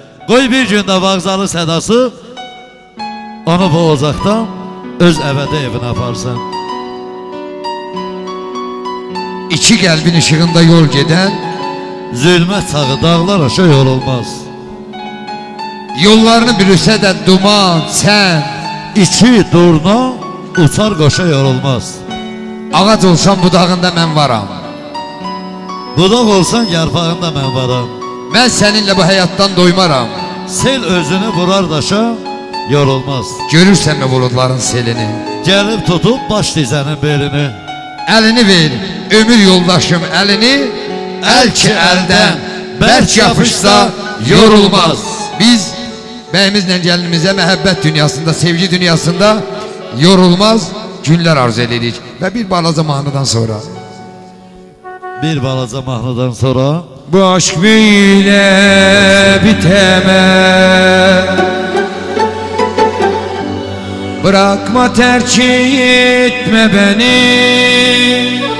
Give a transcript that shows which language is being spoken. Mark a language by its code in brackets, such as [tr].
[az] Qoy bir gün də vağzalı sədası onu bu ocaqdan öz əvədə evinə aparsın. İki qəlbin işığında yol gedən, Zülmət sağı dağlar aşa yol olmaz. yollarını bürüsə də duman, sən. İki durna uçar qoşa yorulmaz. Ağac olsam budağında mən varam. Budaq olsan yarpağında mən varam. Mən səninlə bu həyatdan doymaram. Sel özünü vurar daşa, yorulmaz. Görürsənmi buludların selini? Gəlib tutub baş dizənin belini. Əlini ver, ömür yoldaşım əlini. Əl ki əldən bərk yapışsa yorulmaz. Biz bəyimizlə gəlinimizə məhəbbət dünyasında, sevgi dünyasında yorulmaz günlər arzu edirik. Və bir balaca mahnıdan sonra Bir balaca mahnıdan sonra [tr] bu aşk böyle bitemez. Bırakma terk etme beni.